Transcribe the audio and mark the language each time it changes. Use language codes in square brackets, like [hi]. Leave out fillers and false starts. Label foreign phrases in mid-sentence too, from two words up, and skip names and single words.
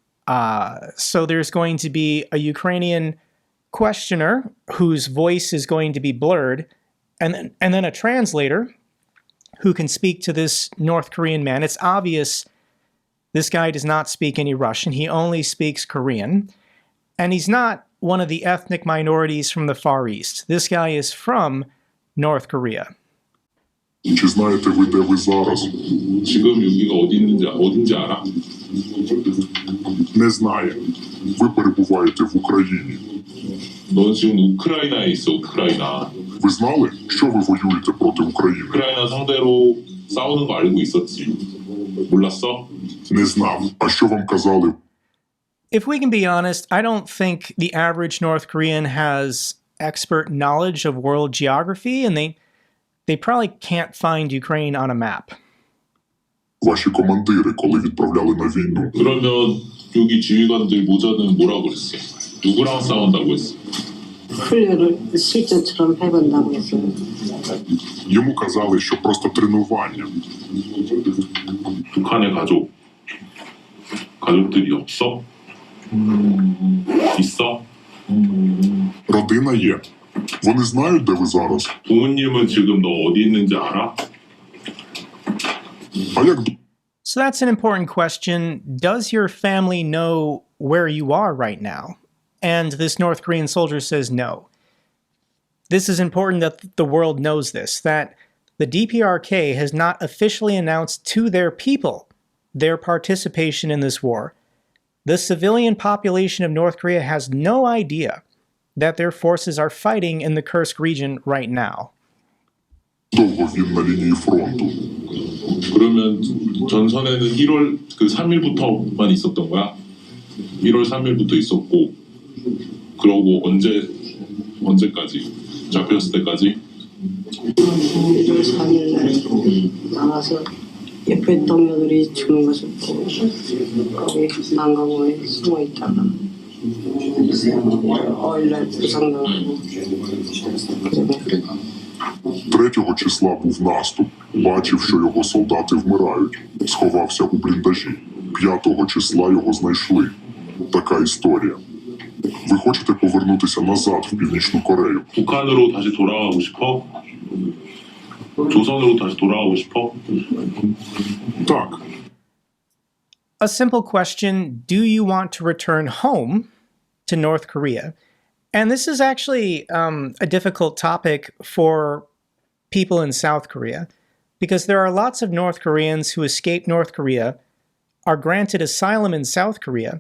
[en] So there's going to be a Ukrainian questioner whose voice is going to be blurred, and then a translator who can speak to this North Korean man. It's obvious this guy does not speak any Russian. He only speaks Korean. And he's not one of the ethnic minorities from the Far East. This guy is from North Korea. [uk] Чи знаєте ви, де ви зараз? [ko] 지금 여기가 어딘지 알아? [uk] Не знаю. Ви перебуваєте в Україні. [ko] 너 지금 우크라이나에 있어, 우크라이나. [uk] Ви знали, що ви воюєте проти України? [ko] 우크라이나 상대로 싸우는 거 알고 있었지. 몰랐어? [uk] Не знав. А що вам казали? [en] If we can be honest, I don't think the average North Korean has expert knowledge of world geography, and they probably can't find Ukraine on a map. [uk] Ваші командири, коли відправляли на війну. [ko] 그러면 여기 지휘관들 모자는 뭐라고 그랬어? 누구랑 싸운다고 했어? 훈련을 실전처럼 해본다고 했어요. Йому казали, що просто тренування. 북한의 가족들이 없어? 있어? [uk] Родина є. Вони знають, де ви зараз. [ko] 부모님은 지금 너 어디 있는지 알아? [uk] А як [en] So that's an important question. Does your family know where you are right now? And this North Korean soldier says no. This is important that the world knows this, that the DPRK has not officially announced to their people their participation in this war. The civilian population of North Korea has no idea that their forces are fighting in the Kursk region right now. [uk] довго він на лінії фронту? [ko] 그러면 전선에는 1월 3일부터만 있었던 거야? 1월 3일부터 있었고 그러고 언제까지? 잡혔을 때까지? 1월 3일 날 나와서 옆에 동료들이 죽는 것을 보고 거기 난강호에 숨어 있다가 5일 날 부상당하고 [uk] 3 числа був наступ. Бачив, що його солдати вмирають. Сховався у бліндажі. 5 числа його знайшли. Така історія. Ви хочете повернутися назад в Північну Корею? [ko] 북한으로 다시 돌아가고 싶어? 조선으로 다시 돌아가고 싶어? [uk] Так. [en] A simple question, do you want to return home? to North Korea. And this is actually a difficult topic for people in South Korea, because there are lots of North Koreans who escape North Korea, are granted asylum in South Korea.